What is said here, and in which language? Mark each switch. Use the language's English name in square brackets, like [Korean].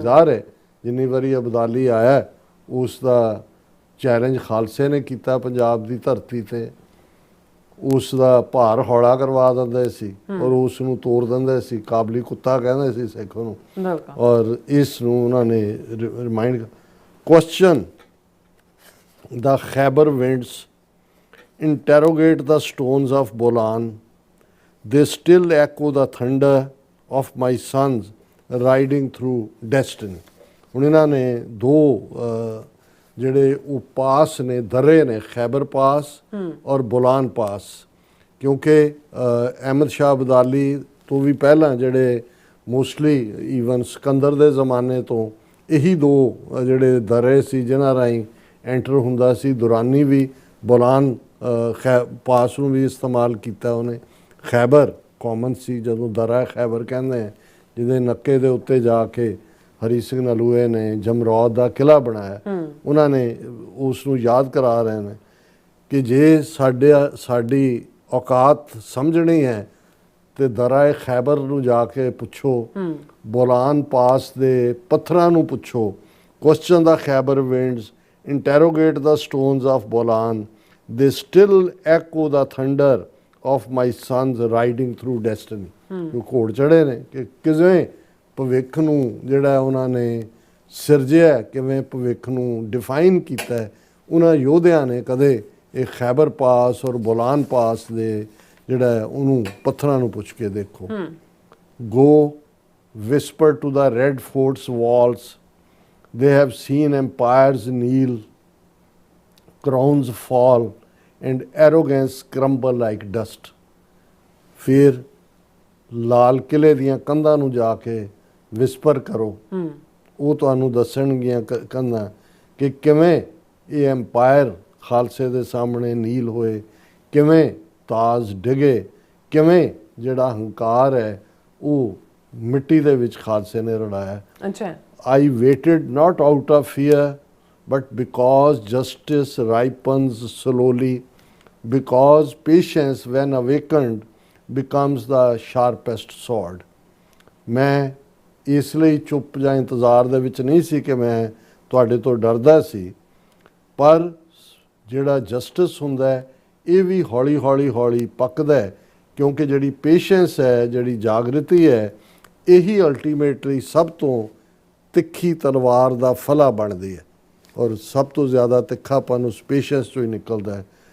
[Punjabi] ਜ਼ਾਹਰ ਹੈ ਜਿੰਨੀ ਵਾਰੀ ਅਬਦਾਲੀ ਆਇਆ ਉਸ ਦਾ ਚੈਲੰਜ ਖਾਲਸੇ ਨੇ ਕੀਤਾ ਪੰਜਾਬ ਦੀ ਧਰਤੀ ਤੇ, ਉਸ ਦਾ ਭਾਰ ਹੌਲਾ ਕਰਵਾ ਦਿੰਦੇ ਸੀ ਔਰ ਉਸ ਨੂੰ ਤੋੜ ਦਿੰਦੇ ਸੀ। ਕਾਬਲੀ ਕੁੱਤਾ ਕਹਿੰਦੇ ਸੀ ਸਿੱਖ ਨੂੰ। ਔਰ ਇਸ ਨੂੰ ਉਹਨਾਂ ਨੇ [English] Remind question the Khyber winds, interrogate the stones of Bolan, they still echo the thunder of my sons riding through destiny. [Punjabi] ਹੁਣ ਇਹਨਾਂ ਨੇ ਦੋ ਜਿਹੜੇ ਉਹ ਪਾਸ ਨੇ, ਦਰੇ ਨੇ, ਖੈਬਰ ਪਾਸ ਔਰ ਬੋਲਾਨ ਪਾਸ, ਕਿਉਂਕਿ ਅਹਿਮਦ ਸ਼ਾਹ ਅਬਦਾਲੀ ਤੋਂ ਵੀ ਪਹਿਲਾਂ ਜਿਹੜੇ ਮੋਸਟਲੀ ਈਵਨ ਸਿਕੰਦਰ ਦੇ ਜ਼ਮਾਨੇ ਤੋਂ ਇਹੀ ਦੋ ਜਿਹੜੇ ਦਰੇ ਸੀ ਜਿਨ੍ਹਾਂ ਰਾਹੀਂ ਐਂਟਰ ਹੁੰਦਾ ਸੀ। ਦੁਰਾਨੀ ਵੀ ਬੋਲਾਨ ਪਾਸ ਨੂੰ ਵੀ ਇਸਤੇਮਾਲ ਕੀਤਾ ਉਹਨੇ। ਖੈਬਰ ਕਾਮਨ ਸੀ, ਜਦੋਂ ਦਰਾ ਖੈਬਰ ਕਹਿੰਦੇ ਆ, ਜਿਹਦੇ ਨੱਕੇ ਦੇ ਉੱਤੇ ਜਾ ਕੇ ਹਰੀ ਸਿੰਘ ਨਲੂਏ ਨੇ ਜਮਰੌਦ ਦਾ ਕਿਲ੍ਹਾ ਬਣਾਇਆ। ਉਹਨਾਂ ਨੇ ਉਸ ਨੂੰ ਯਾਦ ਕਰਾ ਰਹੇ ਨੇ ਕਿ ਜੇ ਸਾਡੀ ਔਕਾਤ ਸਮਝਣੀ ਹੈ ਤੇ ਦਰਾ ਖੈਬਰ ਨੂੰ ਜਾ ਕੇ ਪੁੱਛੋ, ਬੋਲਾਨ ਪਾਸ ਦੇ ਪੱਥਰਾਂ ਨੂੰ ਪੁੱਛੋ। [English] Question the Khyber winds, interrogate the stones of Bolan, they still echo the thunder of my sons riding through destiny. [Punjabi] ਉਹ ਘੋੜ ਚੜੇ ਨੇ ਕਿ ਕਿਵੇਂ ਭਵਿੱਖ ਨੂੰ ਜਿਹੜਾ ਉਹਨਾਂ ਨੇ ਸਿਰਜਿਆ, ਕਿਵੇਂ ਭਵਿੱਖ ਨੂੰ ਡਿਫਾਈਨ ਕੀਤਾ ਉਹਨਾਂ ਯੋਧਿਆਂ ਨੇ ਕਦੇ ਇਹ ਖੈਬਰ ਪਾਸ ਔਰ ਬੋਲਾਨ ਪਾਸ ਦੇ ਜਿਹੜਾ ਉਹਨੂੰ ਪੱਥਰਾਂ ਨੂੰ ਪੁੱਛ ਕੇ ਦੇਖੋ। [English] Go whisper to the red fort's walls, they have seen empires kneel, crowns fall and arrogance crumble like dust. [Punjabi] ਫਿਰ ਲਾਲ ਕਿਲੇ ਦੀਆਂ ਕੰਧਾਂ ਨੂੰ ਜਾ ਕੇ ਵਿਸਪਰ ਕਰੋ, ਉਹ ਤੁਹਾਨੂੰ ਦੱਸਣਗੀਆਂ ਕੰਧਾਂ ਕਿ ਕਿਵੇਂ ਇਹ ਐਮਪਾਇਰ ਖਾਲਸੇ ਦੇ ਸਾਹਮਣੇ ਨੀਲ ਹੋਏ, ਕਿਵੇਂ ਤਾਜ ਡਿਗੇ, ਕਿਵੇਂ ਜਿਹੜਾ ਹੰਕਾਰ ਹੈ ਉਹ ਮਿੱਟੀ ਦੇ ਵਿੱਚ ਖਾਲਸੇ ਨੇ ਰੜਾਇਆ। ਅੱਛਾ। [English] I waited not out of fear, but because justice ripens slowly, because patience when awakened becomes the sharpest sword. [Punjabi] ਮੈਂ ਇਸ ਲਈ ਚੁੱਪ ਜਾਂ ਇੰਤਜ਼ਾਰ ਦੇ ਵਿੱਚ ਨਹੀਂ ਸੀ ਕਿ ਮੈਂ ਤੁਹਾਡੇ ਤੋਂ ਡਰਦਾ ਸੀ, ਪਰ ਜਿਹੜਾ ਜਸਟਿਸ ਹੁੰਦਾ ਹੈ ਇਹ ਵੀ ਹੌਲੀ ਹੌਲੀ ਪੱਕਦਾ ਹੈ, ਕਿਉਂਕਿ ਜਿਹੜੀ ਪੇਸ਼ੈਂਸ ਹੈ, ਜਿਹੜੀ ਜਾਗਰਤੀ ਹੈ, ਇਹੀ ਅਲਟੀਮੇਟਲੀ ਸਭ ਤੋਂ ਤਿੱਖੀ ਤਲਵਾਰ ਦਾ ਫਲਾ ਬਣਦੀ ਹੈ ਔਰ ਸਭ ਤੋਂ ਜ਼ਿਆਦਾ ਤਿੱਖਾਪਨ ਉਸ ਪੇਸ਼ੈਂਸ ਤੋਂ ਹੀ ਨਿਕਲਦਾ ਹੈ।